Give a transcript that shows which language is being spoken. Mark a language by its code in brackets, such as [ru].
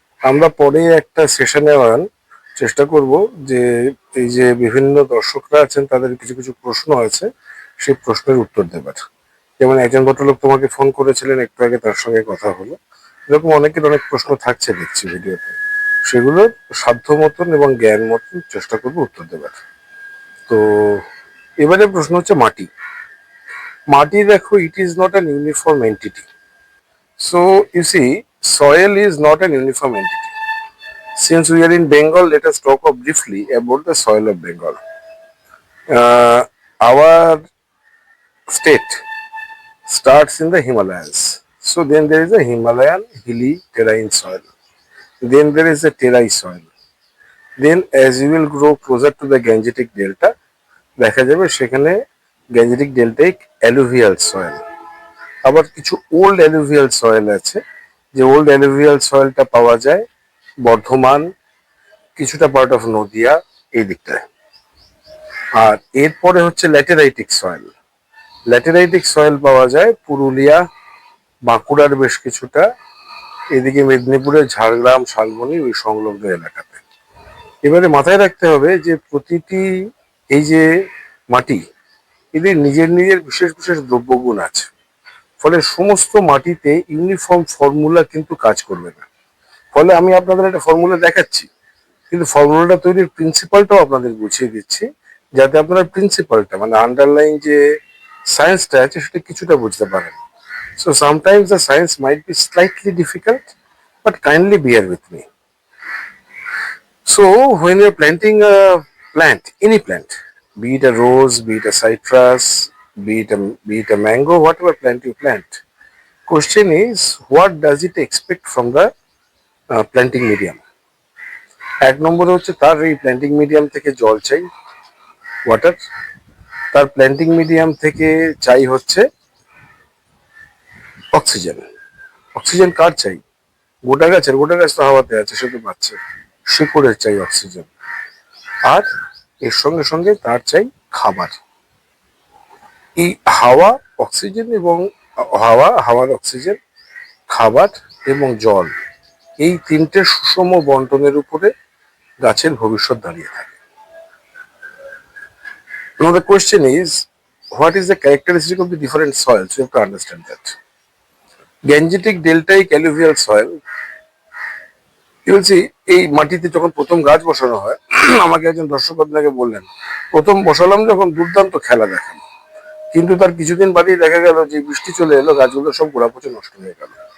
[bn] আমরা পরে একটা সেশনে চেষ্টা করব যে এই যে বিভিন্ন দর্শকরা আছেন তাদের কিছু কিছু প্রশ্ন আছে, সেই প্রশ্নের উত্তর দেবার। যেমন একজন ভদ্রলোক তোমাকে ফোন করেছিলেন একটু আগে, তার সঙ্গে কথা হলো। এরকম অনেকের অনেক প্রশ্ন থাকছে দেখছি ভিডিওতে, সেগুলো সাধ্য মতন এবং জ্ঞান মতন চেষ্টা করবো উত্তর দেবার। তো এবারে প্রশ্ন হচ্ছে মাটি। মাটি দেখো, [en] it is not an uniform entity. So you see, soil is not an uniform entity. Since we are in Bengal, let us talk briefly about the soil of Bengal. Our state starts in the Himalayas. So then there is a Himalayan hilly terrain soil. Then there is a terai soil. Then as you will grow closer to the Gangetic Delta, [bn] দেখা যাবে সেখানে Gangetic ডেল্টাইক alluvial soil. আবার কিছু old alluvial soil আছে, যে old alluvial সয়েলটা পাওয়া যায় বর্ধমান, কিছুটা পার্ট অফ নদিয়া এই দিকটায়। আর এরপরে হচ্ছে ল্যাটেরাইটিক সয়েল। ল্যাটেরাইটিক সয়েল পাওয়া যায় পুরুলিয়া, বাঁকুড়ার বেশ কিছুটা, এদিকে মেদিনীপুরের ঝাড়গ্রাম, শালবনী ওই সংলগ্ন এলাকাতে। এবারে মাথায় রাখতে হবে যে প্রতিটি এই যে মাটি, এদের নিজের নিজের বিশেষ বিশেষ দ্রব্যগুণ আছে, ফলে সমস্ত মাটিতে ইউনিফর্ম ফর্মুলা কিন্তু কাজ করবে না। ফলে আমি আপনাদের একটা ফর্মুলা দেখাচ্ছি, কিন্তু ফর্মুলাটা তৈরির প্রিন্সিপালটাও আপনাদের বুঝিয়ে দিচ্ছি, যাতে আপনারা প্রিন্সিপালটা মানে আন্ডারলাইন যে সায়েন্সটা আছে সেটা কিছুটা বুঝতে পারেন। [en] So sometimes the science might be slightly difficult, but kindly bear with me. So when you're planting a plant, any plant, be it a rose, be it a citrus, be it a mango, whatever plant you plant, question is what does it expect from the planting medium? [bn] এক নম্বরে হচ্ছে তার এই planting medium থেকে জল চাই, water. তার planting medium থেকে চাই হচ্ছে অক্সিজেন। অক্সিজেন কার চাই? গোটা গাছের। গোটা গাছ তো হাওয়াতে আছে, সে তো পাচ্ছে। শিকড়ের চাই অক্সিজেন, আর এর সঙ্গে সঙ্গে তার চাই খাবার। এই হাওয়া, অক্সিজেন এবং হাওয়ার অক্সিজেন, খাবার এবং জল, এই তিনটে সুষম বন্টনের উপরে গাছের ভবিষ্যৎ দাঁড়িয়ে থাকে। [en] Now the question is, what is the characteristic of the different soils? You have to understand that. Gangetic deltaic alluvial soil, you will see, [bn] এই মাটিতে যখন প্রথম গাছ বসানো হয়, আমাকে একজন দর্শক আপনাকে বললেন প্রথম বসালাম যখন দুর্দান্ত খেলা দেখান, কিন্তু তার কিছুদিন বাদেই দেখা গেল যে বৃষ্টি চলে এলো, গাছগুলো সব গোড়া পচে নষ্ট হয়ে গেল।